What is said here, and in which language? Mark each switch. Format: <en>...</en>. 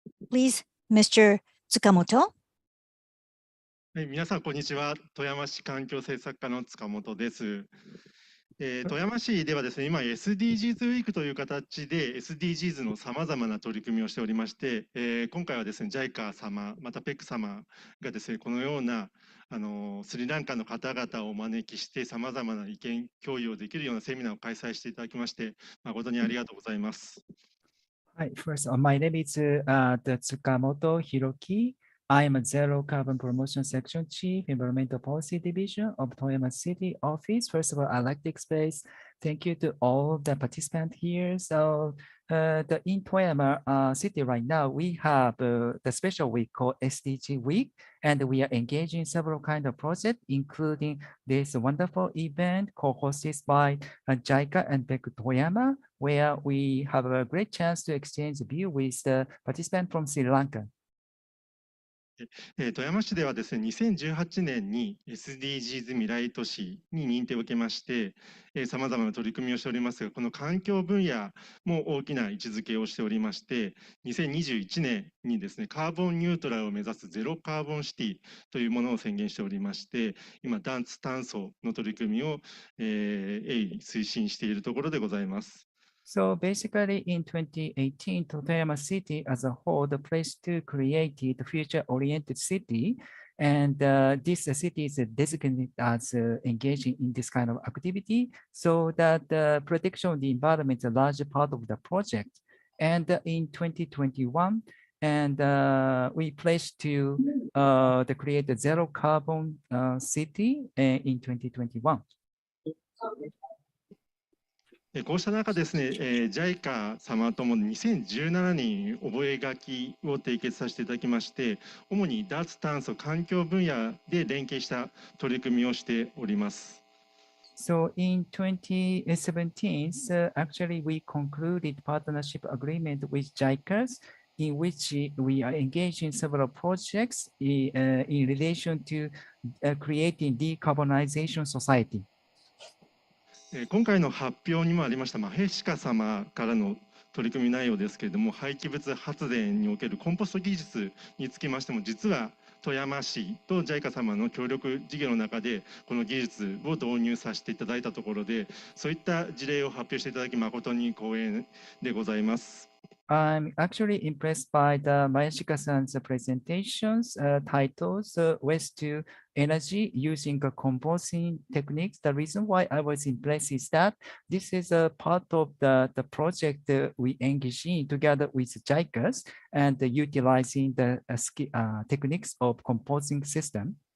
<en>Please, Mr. Tsukamoto.</en> <ja>はい、皆さん、こんにちは。富山市環境政策課の塚本です。富山市ではですね、今 SDGs ウィークという形で SDGs のさまざまな取り組みをしておりまして、今回はですね JICA 様また PEC 様がですねこのようなスリランカの方々をお招きしてさまざまな意見共有をできるようなセミナーを開催していただきまして誠にありがとうございます。</ja> <en>Hi, first, my name is Tsukamoto Hiroki. I am a Zero Carbon Promotion Section Chief, Environmental Policy Division of Toyama City Office. First of all, I'd like to express thank you to all the participants here. So in Toyama City right now, we have the special week called SDG Week, and we are engaging several kinds of projects, including this wonderful event co-hosted by JICA and PEC Toyama, where we have a great chance to exchange views with the participants from Sri Lanka.</en> <ja>富山市ではですね、2018年に SDGs 未来都市に認定を受けまして、さまざまな取り組みをしておりますが、この環境分野も大きな位置づけをしておりまして、2021年にですね、カーボンニュートラルを目指すゼロカーボンシティというものを宣言しておりまして、今、脱炭素の取り組みを鋭意推進しているところでございます。</ja> <en>So basically in 2018, Toyama City as a whole, the place to create the future-oriented city, and this city is designated as engaging in this kind of activity, so that the protection of the environment is a large part of the project. And in 2021, and we pledged to create a zero carbon city in 2021.</en> <ja>こうした中ですね、JICA 様とも2017年に覚書を締結させていただきまして、主に脱炭素環境分野で連携した取り組みをしております。</ja> <en>So in 2017, actually we concluded partnership agreement with JICA, in which we are engaged in several projects in relation to creating decarbonization society.</en> <ja>今回の発表にもありましたマヘシカ様からの取り組み内容ですけれども、廃棄物発電におけるコンポスト技術につきましても、実は富山市と JICA 様の協力事業の中でこの技術を導入させていただいたところで、そういった事例を発表していただき誠に光栄でございます。</ja> <en>I'm actually impressed by the Mayashika-san's presentations titles Waste to Energy using composting techniques. The reason why I was impressed is that this is a part of the project we engage in together with JICA and utilizing the techniques of composting system.</en>